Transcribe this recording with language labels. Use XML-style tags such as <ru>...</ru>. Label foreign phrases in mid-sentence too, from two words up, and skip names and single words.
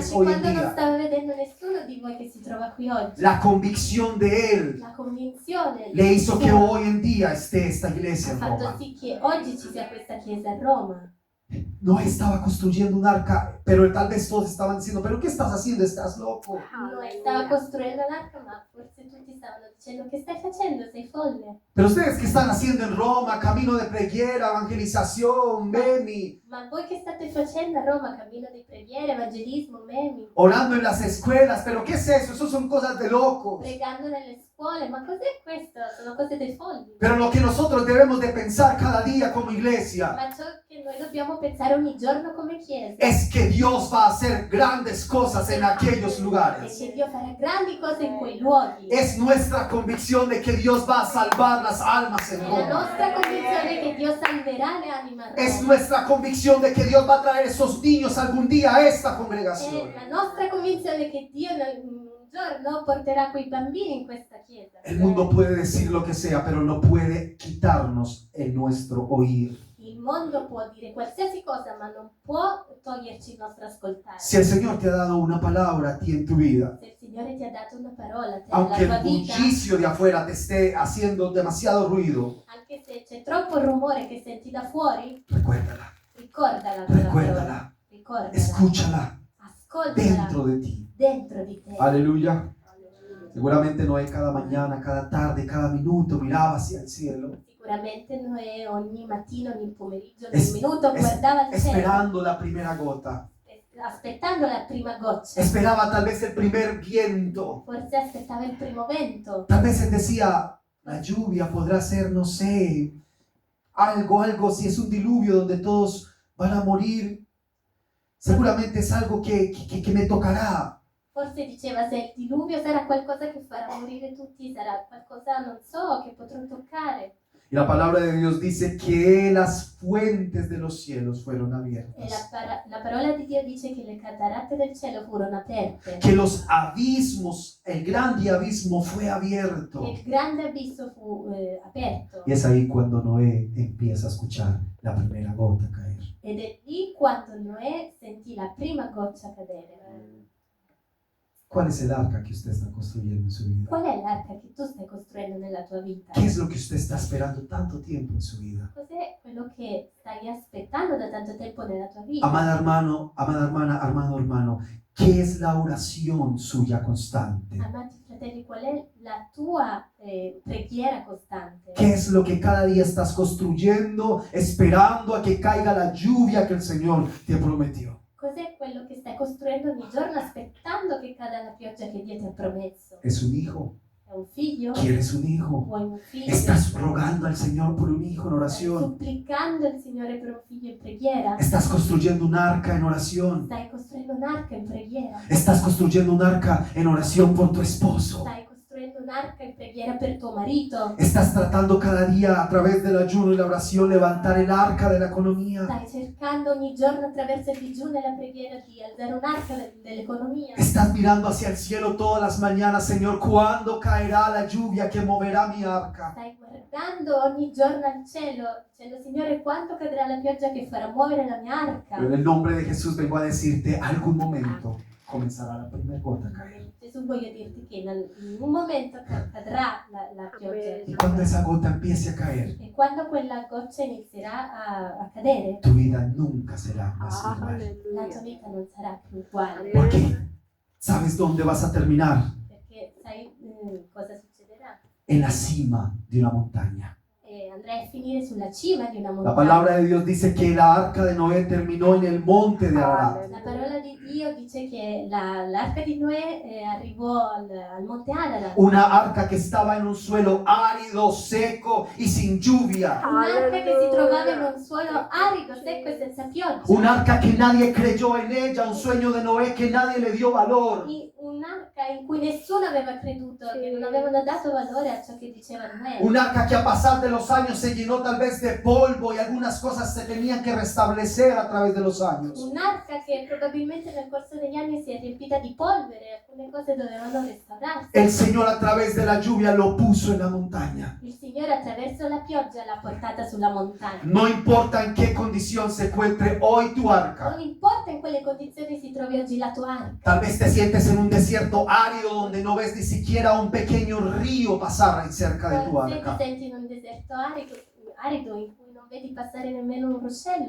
<it>Anche</it> <es>hoy en</es> <it>quando non</it> <es>día.</es> <it>stava vedendo nessuno di voi che si trova qui oggi.</it> <es>La convicción de Él</es> <it>La convinzione</it> <es>le hizo que</es> <it>sua</it> <es>hoy en día esté esta iglesia</es> <it>ha</it> <es>en</es> <it>fatto Roma. sì che oggi ci sia questa chiesa a Roma.</it> <es>Noé estaba construyendo un arca, pero tal vez todos estaban diciendo, ¿pero qué estás haciendo? ¿Estás loco?</es> <it>Noè stava costruendo l'arca, ma forse tutti stavano dicendo: che stai facendo? Sei folle.</it> <es>Pero ustedes, ¿qué están haciendo en Roma? Camino de preghiera, evangelización, memi,</es> <it>Ma voi che state facendo a Roma? Cammino di preghiera, evangelismo, memi,</it> <es>orando en las escuelas. ¿Pero qué es eso? Eso son cosas de locos.</es> <it>pregando nelle scuole. Ma cos'è questo? Sono cose dei folli.</it> <es>Pero lo que nosotros debemos de pensar cada día como iglesia</es> <it>Ma ciò che noi dobbiamo pensare ogni giorno come chiesa</it> <es>es que Dios va a hacer grandes cosas en aquellos</es> <it>è</it> <es>lugares.</es> <it>che Dio farà grandi cose in quei luoghi.</it> <es>Es nuestra convicción de que Dios va a salvar las almas en</es> <it>È la Roma. nostra convinzione che Dio salverà le anime a</it> <es>Es Roma. nuestra convicción de que Dios va a traer esos niños algún día a esta</es> <it>È</it> <es>congregación.</es> <it>la nostra convinzione che Dio un giorno porterà quei bambini in questa chiesa.</it> <es>El mundo puede decir lo que sea, pero no puede quitarnos el nuestro oír.</es> <it>Il mondo può dire qualsiasi cosa, ma non può toglierci il nostro ascoltare.</it> <es>Si el Señor te ha dado una palabra a ti en tu vida,</es> <it>Se il Signore ti ha dato una parola a te</it> <es>aunque</es> <it>nella</it> <es>el</es> <it>tua vita,</it> <es>bullicio de afuera te esté haciendo demasiado ruido,</es> <it>anche se c'è troppo rumore che senti da fuori,</it> <es>recuérdala,</es> <it>ricordala quella parola.</it> <es>recuérdala,</es> <it>Ricordala.</it> <es>escúchala</es> <it>Ascoltala</it> <es>dentro de ti.</es> <it>dentro di te.</it> <es>Aleluya. Seguramente Noé cada mañana, cada tarde, cada minuto miraba hacia el cielo,</es> <it>Sicuramente Noè ogni mattino, ogni pomeriggio,</it> <es>Es-</es> <it>ogni minuto guardava il cielo,</it> <es>esperando la primera gota.</es> <it>aspettando la prima goccia.</it> <es>Esperaba tal vez el primer viento.</es> <it>Forse aspettava il primo vento.</it> <es>Tal vez él decía, la lluvia podrá ser, no sé, algo, si es un diluvio donde todos van a morir, seguramente es algo que me tocará.</es> <it>Forse diceva: se il diluvio sarà qualcosa che farà morire tutti, sarà qualcosa, non so, che potrò toccare.</it> <es>Y la palabra de Dios dice que las fuentes de los cielos fueron</es> <it>E</it> <es>abiertas,</es> <it>la parola di Dio dice che le cataratte del cielo furono aperte.</it> <es>que los abismos, el grande abismo fue abierto.</es> <it>E il grande abisso fu aperto.</it> <es>Y es ahí cuando Noé empieza a escuchar la primera gota caer.</es> <it>Ed è lì quando Noè sentì la prima goccia cadere.</it> <es>¿Cuál es el arca que usted está construyendo en su vida?</es> <it>Qual è l'arca che tu stai costruendo nella tua vita?</it> <es>¿Qué es lo que usted está esperando tanto tiempo en su vida?</es> <it>Cos'è quello che stai aspettando da tanto tempo nella tua vita?</it> <es>Amada hermano, amada hermana, hermano, ¿qué es la oración suya constante?</es> <it>Amati fratelli, qual è la tua preghiera costante?</it> <es>¿Qué es lo que cada día estás construyendo, esperando a que caiga la lluvia que el Señor te prometió?</es> <it>Cos'è quello che stai costruendo ogni giorno aspettando che cada la pioggia che Dio ti ha promesso?</it> <es>¿Es un hijo?</es> <it>È un figlio?</it> <es>¿Quieres un hijo?</es> <it>Vuoi un figlio?</it> <es>¿Estás rogando al Señor por un hijo en</es> <it>Stai</it> <es>oración?</es> <it>supplicando il Signore per un figlio in preghiera?</it> <es>¿Estás construyendo un arca en oración?</es> <it>Stai costruendo un'arca in preghiera?</it> <es>¿Estás construyendo un arca en oración por tu esposo?</es> <it>Stai costruendo un'arca in preghiera per tuo marito?</it> <es>¿Estás tratando cada día a través del ayuno y la oración levantar el arca de la economía?</es> <it>Stai cercando ogni giorno attraverso il digiuno e la preghiera di alzare un'arca dell'economia?</it> <es>Estás mirando hacia el cielo todas las mañanas, Señor, ¿cuándo caerá la lluvia que moverá mi arca?</es> <it>Stai guardando ogni giorno al cielo, dicendo: Signore, quando cadrà la pioggia che farà muovere la mia arca?</it> <es>Pero en el nombre de Jesús vengo a decirte, algún momento comenzará la primera gota a caer.</es> <it>Gesù, voglio dirti che in un momento cadrà la pioggia.</it> <es>Y cuando esa gota empiece a caer,</es> <it>E quando quella goccia inizierà a cadere,</it> <es>tu vida nunca será más igual.</es> <it>la tua vita non sarà più uguale.</it> <es>Porque ¿sabes dónde vas a terminar?</es> <it>Perché sai cosa succederà?</it> <es>En la cima de una montaña.</es> <it>E andrai a finire sulla cima di una</it> <es>La</es> <it>montagna.</it> <es>palabra de Dios dice que la arca de Noé terminó en el monte de Ararat.</es> <it>La parola di Dio dice che l'arca di Noè arrivò al monte Ararat.</it> <es>Una arca que estaba en un suelo árido, seco y sin lluvia.</es> <it>Un'arca che si trovava in un suolo arido, secco e senza pioggia.</it> <es>Un arca que nadie creyó en ella, un sueño de Noé que nadie le dio valor.</es> <it>Un'arca in cui nessuno aveva creduto, che non avevano dato valore a ciò che diceva Noè.</it> <es>Un arca que a pasar de los los años se llenó tal vez de polvo y algunas cosas se tenían que restablecer a través de los años.</es> <it>Un'arca che probabilmente nel corso degli anni si è riempita di polvere, alcune cose dovevano restaurarsi.</it> <es>El Señor a través de la lluvia lo puso en la montaña.</es> <it>Il Signore attraverso la pioggia l'ha portata sulla montagna.</it> <es>No importa en qué condición se encuentre hoy tu arca.</es> <it>Non importa in quale condizioni si trovi oggi la tua arca.</it> <es>Tal vez te sientes en un desierto árido donde no ves ni siquiera un pequeño río pasar cerca de tu</es> <it>Se ti</it> <es>arca.</es> <it>senti in un deserto arido in cui non vedi passare nemmeno un ruscello.</it>